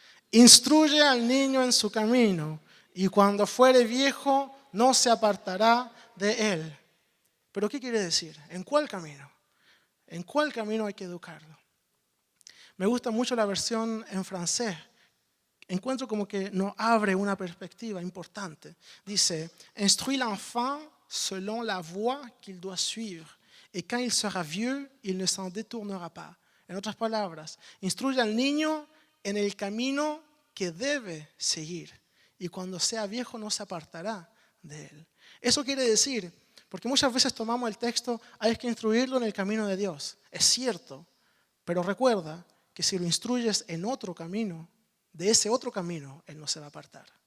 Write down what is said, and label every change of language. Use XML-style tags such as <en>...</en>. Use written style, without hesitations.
<es>Instruye al niño en su camino y cuando fuere viejo no se apartará de él. ¿Pero qué quiere decir? ¿En cuál camino? ¿En cuál camino hay que educarlo? Me gusta mucho la versión en francés. Encuentro como que nos abre una perspectiva importante. Dice,</es> <fr>instruis l'enfant selon la voie qu'il doit suivre, et quand il sera vieux, il ne s'en détournera pas.</fr> <es>En otras palabras, instruye al niño en el camino que debe seguir. Y cuando sea viejo no se apartará de él. Eso quiere decir, porque muchas veces tomamos el texto, hay que instruirlo en el camino de Dios. Es cierto, pero recuerda que si lo instruyes en otro camino, de ese otro camino, él no se va a apartar.</es>